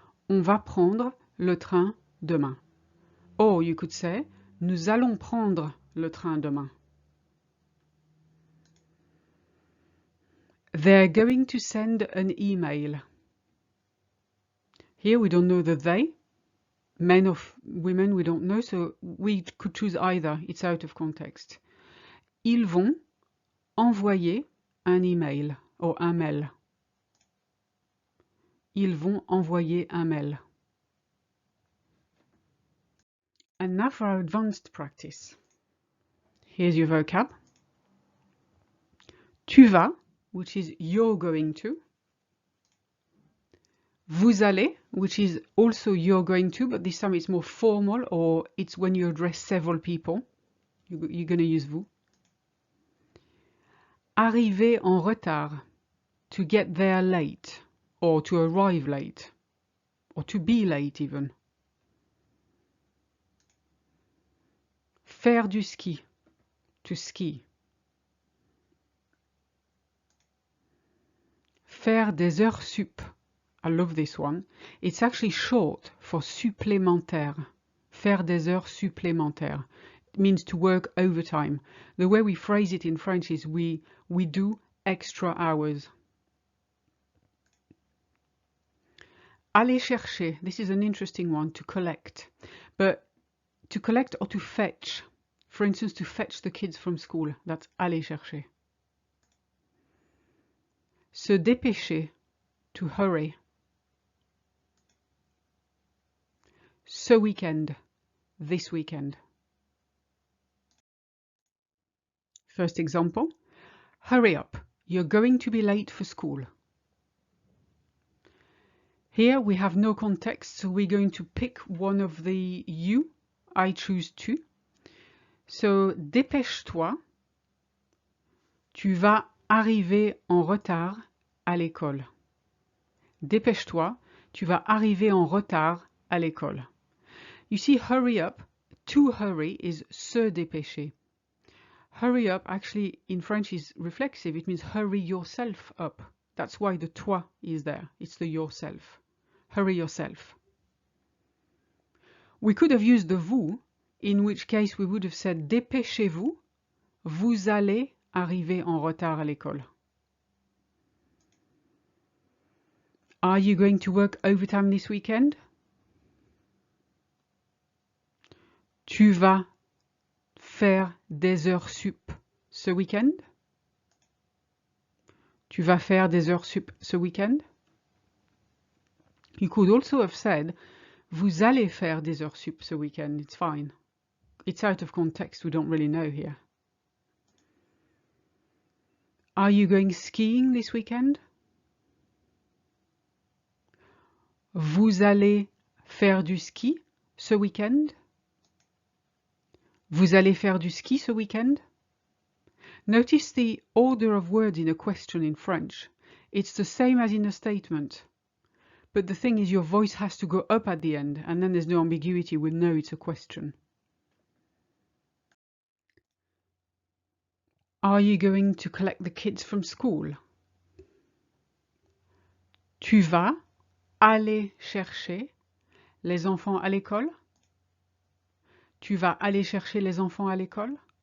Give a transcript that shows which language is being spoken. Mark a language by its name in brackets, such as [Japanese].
[French] On va prendre le train demain. [English] Or you could say, [French] nous allons prendre le train demain. [English] They're going to send an email. Here we don't know the they. Men or women, we don't know, so we could choose either. It's out of context. [French] Ils vont envoyer un email or un mail. Ils vont envoyer un mail. [English] And now for our advanced practice. Here's your vocab. [French] Tu vas, [English] which is you're going to. [French] Vous allez, [English] which is also you're going to, but this time it's more formal, or it's when you address several people. You're going to use vous. [French] Arriver en retard, [English] to get there late, or to arrive late, or to be late even. [French] Faire du ski, [English] to ski. [French] Faire des heures sup. [English] I love this one. It's actually short for supplémentaire. [French] Faire des heures supplémentaires. [English] It means to work overtime. The way we phrase it in French is we do extra hours. [French] Aller chercher. [English] This is an interesting one, to collect. But to collect or to fetch. For instance, to fetch the kids from school. That's [French] aller chercher. Se dépêcher. [English] To hurry. [French] Ce weekend, [English] this weekend. First example, hurry up, you're going to be late for school. Here we have no context, so we're going to pick one of the you. I choose tu. So, [French] dépêche-toi. Tu vas arriver en retard à l'école. Dépêche-toi. Tu vas arriver en retard à l'école. [English] You see, hurry up. To hurry is [French] se dépêcher. [English] Hurry up actually in French is reflexive. It means hurry yourself up. That's why the toi is there. It's the yourself. Hurry yourself. We could have used the vous, in which case we would have said dépêchez-vous. [French] Vous allez arriver en retard à l'école. [English] Are you going to work overtime this weekend? [French] Tu vas faire des heures sup ce week-end? Tu vas faire des heures sup ce week-end? [English] You could also have said, [French] vous allez faire des heures sup ce week-end. [English] It's fine. It's out of context. We don't really know here. Are you going skiing this weekend? [French] Vous allez faire du ski ce week-end? Vous allez faire du ski ce week-end? [English] Notice the order of words in a question in French. It's the same as in a statement. But the thing is, your voice has to go up at the end, and then there's no ambiguity. We'll know it's a question. Are you going to collect the kids from school? [French] Tu vas aller chercher les enfants à l'école? Tu vas aller chercher les enfants à l'école?